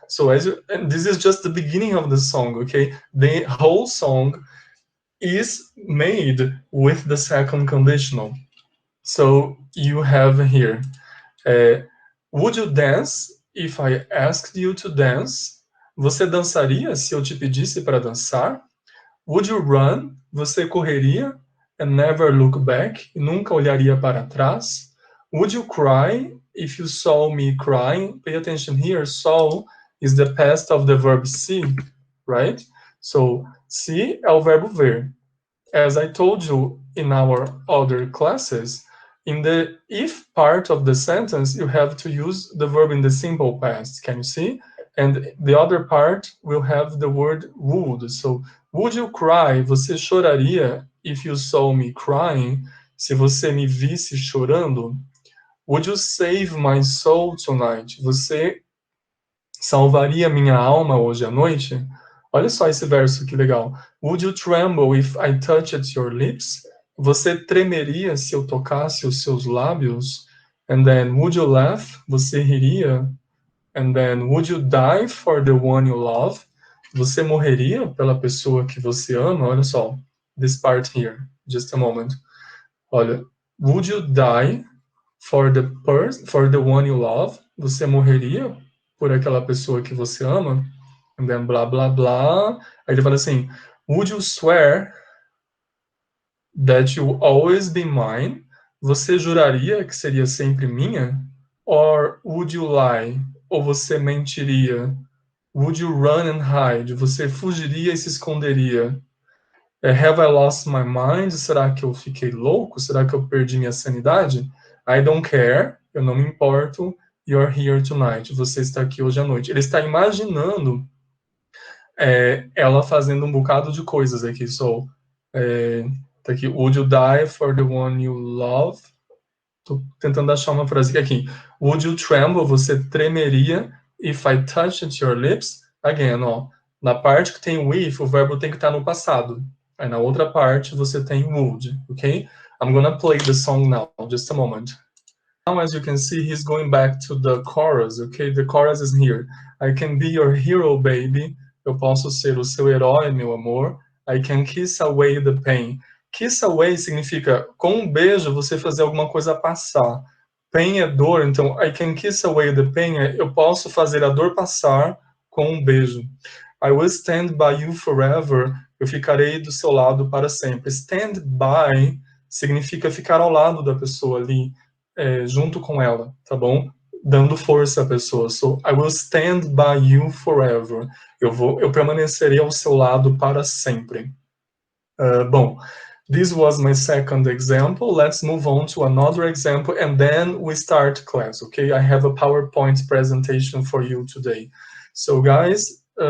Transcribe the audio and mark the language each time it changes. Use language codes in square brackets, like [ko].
[en] So and this is just the beginning of the song, okay? The whole song is made with the second conditional. So you have here, would you dance if I asked you to dance? [pt] Você dançaria se eu te pedisse para dançar? [en] Would you run? [pt] Você correria? [en] And never look back? [pt] E nunca olharia para trás? [en] Would you cry if you saw me crying? Pay attention here. Saw is the past of the verb see, right? So, see [pt] é o verbo ver. [en] As I told you in our other classes, in the if part of the sentence, you have to use the verb in the simple past. Can you see? And the other part will have the word would. So, would you cry? [pt] Você choraria [en] if you saw me crying? [pt] Se você me visse chorando? [en] Would you save my soul tonight? [pt] Você salvaria minha alma hoje à noite? Olha só esse verso, que legal. [en] Would you tremble if I touched your lips? [pt] Você tremeria se eu tocasse os seus lábios? [en] And then, would you laugh? [pt] Você riria? [en] And then, would you die for the one you love? [pt] Você morreria pela pessoa que você ama? Olha só, [en] this part here, just a moment. Olha, would you die for the one you love? [pt] Você morreria por aquela pessoa que você ama? [en] And then blá blá blá. [pt] Aí ele fala assim, [en] would you swear that you always be mine? [pt] Você juraria que seria sempre minha? [en] Or would you lie? [pt] Ou você mentiria? [en] Would you run and hide? [pt] Você fugiria e se esconderia? [en] Have I lost my mind? [pt] Será que eu fiquei louco? Será que eu perdi minha sanidade? [en] I don't care. [pt] Eu não me importo. [en] You're here tonight. [pt] Você está aqui hoje à noite. Ele está imaginando ela fazendo um bocado de coisas aqui. So, tá aqui. [en] Would you die for the one you love? [pt] Tô tentando achar uma frase aqui. [en] Would you tremble? [pt] Você tremeria [en] if I touched your lips? Again, ó. [pt] Na parte que tem o if, o verbo tem que estar no passado. Aí na outra parte você tem would, okay? [en] I'm gonna play the song now, just a moment. Now, as you can see, he's going back to the chorus, okay? The chorus is here. I can be your hero, baby. [pt] Eu posso ser o seu herói, meu amor. [en] I can kiss away the pain. [pt] Kiss away significa, com um beijo, você fazer alguma coisa passar. Pain é dor, então, [en] I can kiss away the pain, [pt] eu posso fazer a dor passar com um beijo. [en] I will stand by you forever. [pt] Eu ficarei do seu lado para sempre. Stand by significa ficar ao lado da pessoa ali, junto com ela, tá bom? Dando força à pessoa. [en] So, I will stand by you forever. [pt] Eu permanecerei ao seu lado para sempre. [en] Bom, this was my second example. Let's move on to another example, and then we start class, okay? I have a PowerPoint presentation for you today. So, guys,